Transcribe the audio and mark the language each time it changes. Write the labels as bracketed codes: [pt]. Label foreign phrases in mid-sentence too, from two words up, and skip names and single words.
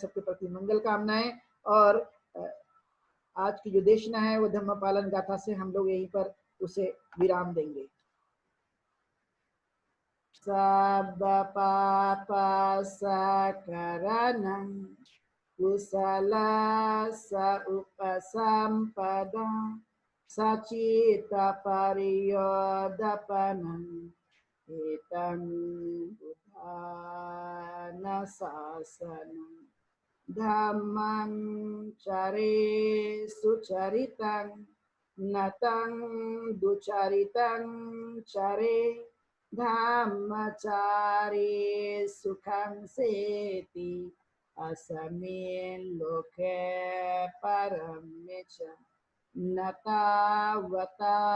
[hi] सबके प्रति मंगल कामनाएं। और आज की जो देशना है वो धम्म पालन गाथा से हम लोग यहीं पर उसे विराम देंगे। [pi] सब पाप सकरणं कुशल स उपसंपदा सचित परियोदपनं एतं बुद्धान शासनं धम्मं चरे सुचरितं नतं दुचरितं चरे धम्मचारे सुखं सेति अस्मिन् लोके परं च न तावता